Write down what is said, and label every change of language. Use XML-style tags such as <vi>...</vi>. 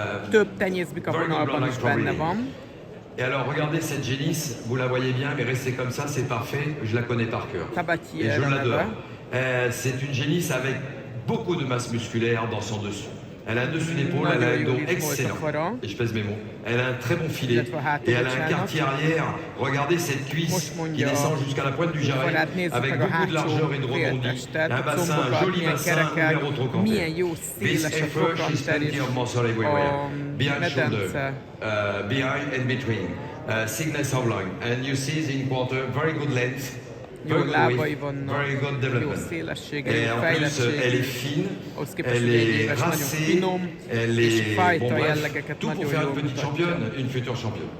<hu>Több tenyészbika vonalban is benne van.</hu> <fr>Et alors, regardez cette génisse, vous la voyez bien, mais restez comme ça, c'est parfait, je la connais par cœur. Et je l'adore. C'est une génisse avec beaucoup de masse musculaire dans son dessus. Elle a un dessus d'épaule, elle a un dos excellent, et je pèse mes mots. Elle a un très bon filet, et elle a un quartier arrière. Regardez cette cuisse qui descend jusqu'à la pointe du jarret, avec beaucoup de largeur et de rebondis. Un bassin, un joli bassin, ouvert au trochanter.</fr> <en>This effort, she's plenty of muscle everywhere. Behind shoulder, behind and between. Thickness of lung. And you see in quarter, very good length.</en> <hu>Jó lábai vannak, jó szélessége, jó fejlettség, ahhoz képest, hogy egy éves, nagyon finom, és fajta jellegeket nagyon jól mutatja.</hu>